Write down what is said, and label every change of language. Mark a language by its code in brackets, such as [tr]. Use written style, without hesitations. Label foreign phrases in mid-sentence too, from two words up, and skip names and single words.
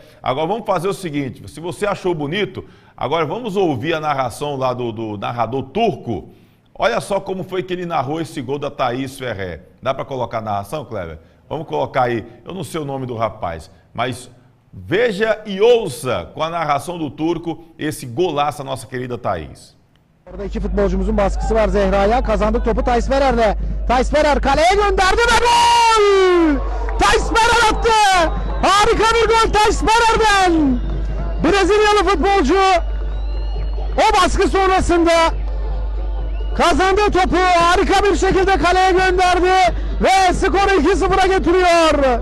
[pt] Agora vamos fazer o seguinte, se você achou bonito, agora vamos ouvir a narração lá do narrador turco. Olha só como foi que ele narrou esse gol da Thaís Ferrer. Dá para colocar a narração, Cleber? Vamos colocar aí, eu não sei o nome do rapaz, mas veja e ouça com a narração do turco esse golaço da nossa querida Thaís. [tr] Orada iki futbolcumuzun baskısı var Zehra'ya. Kazandık topu Thais Ferer'de. Thais Ferer kaleye gönderdi ve gol! Thais Ferer attı! Harika bir gol Thais Ferer'den! Brezilyalı futbolcu o baskı sonrasında kazandığı topu harika bir şekilde kaleye gönderdi ve skoru 2-0'a getiriyor.